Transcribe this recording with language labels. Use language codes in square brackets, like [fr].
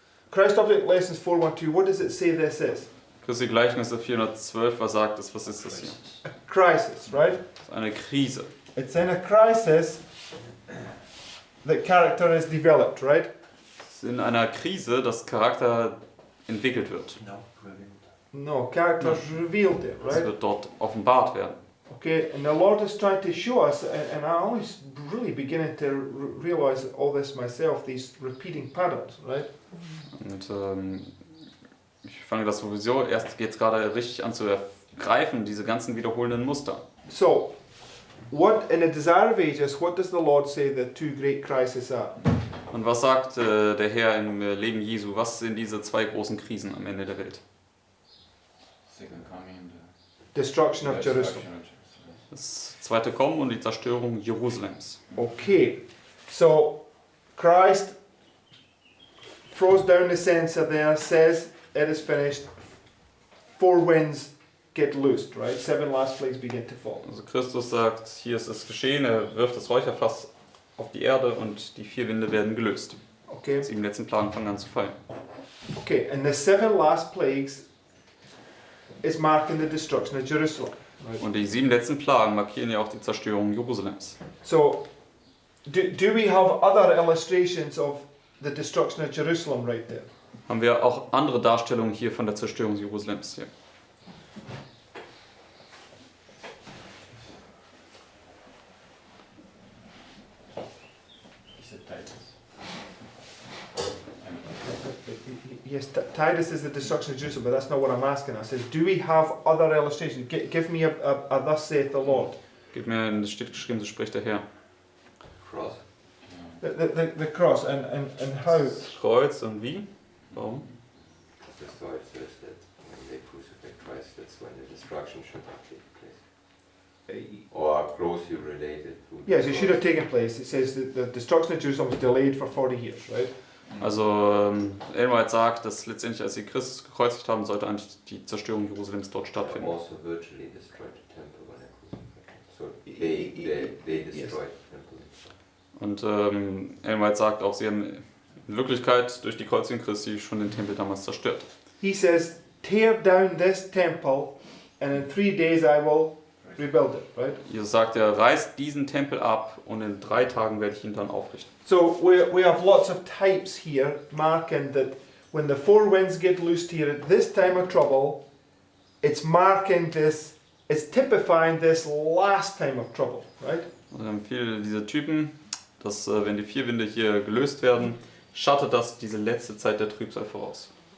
[en] Christ Object Lessons 412, what does it say this is? [de] Christi Gleichnisse 412, was sagt es? Was ist das hier? [en] A crisis, right? [de] Das ist eine Krise. [en] It's in a crisis that character is developed, right? [de] Es ist in einer Krise, dass Charakter entwickelt wird. [en] No, character is revealed there, [de] Es [en] right? [de] wird dort offenbart werden. [en] Okay, and the Lord is trying to show us, and I'm only really beginning to realize all this myself, these repeating patterns, right? [de] Und ich fange das sowieso erst jetzt gerade richtig an zu ergreifen, diese ganzen wiederholenden Muster. [en] So, what in the desire of ages, what does the Lord say the 2 great crises are? [de] Und was sagt der Herr im Leben Jesu? Was sind diese 2 großen Krisen am Ende der Welt? [en] Second coming and Destruction of Jerusalem. destruction of Jerusalem. [de] Das zweite Kommen und die Zerstörung Jerusalems. [en] Okay, so Christ throws down the censer there, says it is finished. 4 winds get loosed, right? 7 last plagues begin to fall. [de] Also Christus sagt, hier ist es geschehen, er wirft das Räucherfass auf die Erde und die 4 Winde werden gelöst. [en] Okay, [de] 7 letzten Plagen fangen an zu fallen. [en] okay, and the 7 last plagues is marking the destruction of Jerusalem. Right? [de] Und die 7 letzten Plagen markieren ja auch die Zerstörung Jerusalems. [en] So, do we have other illustrations of the destruction of Jerusalem right there? [de] Haben wir auch andere Darstellungen hier von der Zerstörung Jerusalems hier. [en] Is it Titus? Yes, Titus is the destruction of Jerusalem, but that's not what I'm asking. I said, do we have other illustrations? Give me a thus saith the Lord. [de] Gib mir, es steht geschrieben, so spricht der Herr. [en] Cross. The cross and how? [de] Das Kreuz und wie? Warum? [en] That's why it says that when they crucified Christ, that's when the destruction should have taken place. Uh, Or closely related to. Yes, it should have taken place. It says that the destruction of Jerusalem was delayed for 40 years, right? [de] Also Ellen White sagt, dass letztendlich, als sie Christus gekreuzigt haben, sollte eigentlich die Zerstörung Jerusalems dort stattfinden. [en] Also virtually destroyed the temple when they crucified him. So they destroyed the temple. [de] Und Ellen White sagt auch, sie haben in Wirklichkeit durch die Kreuzigung Christi schon den Tempel damals zerstört. [en] He says, tear down this temple and in 3 days I will rebuild it, right? [de] Jesus sagt, er reißt diesen Tempel ab und in 3 Tagen werde ich ihn dann aufrichten. [en] So we have lots of types here marking that when the four winds get loosed here at this time of trouble, it's marking this, it's typifying this last time of trouble, right? [de] Also wir haben viele dieser Typen, dass wenn die 4 Winde hier gelöst werden, schattet das diese letzte Zeit der Trübsal voraus.